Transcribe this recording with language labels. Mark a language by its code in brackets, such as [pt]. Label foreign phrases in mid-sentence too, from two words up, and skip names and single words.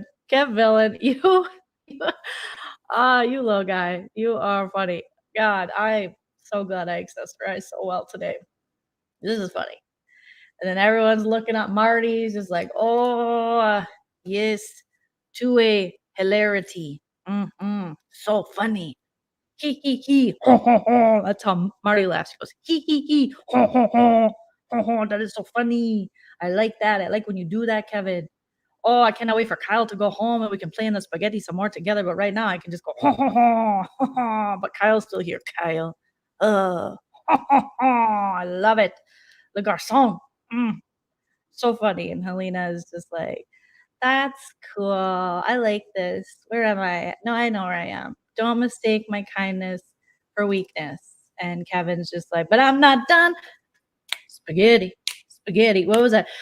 [en] Kev Villain, you little guy. You are funny. God, I'm so glad I accessorized so well today. This is funny. And then everyone's looking at Marty's just like, oh, yes, to a hilarity. So funny. Hee hee hee. Ho ho ho. That's how Marty laughs. He goes, hee hee hee. Ho ho ho. Ho ho. That is so funny. I like that. I like when you do that, Kevin. Oh, I cannot wait for Kyle to go home and we can play in the spaghetti some more together. But right now I can just go, ho ho ho. Ho ho. But Kyle's still here. Kyle. Ho ho ho. I love it. [fr] Le garçon. [en] So funny. And Helena is just like, that's cool. I like this. Where am I? No, I know where I am. Don't mistake my kindness for weakness. And Kevin's just like, but I'm not done. Spaghetti. Spaghetti. What was that?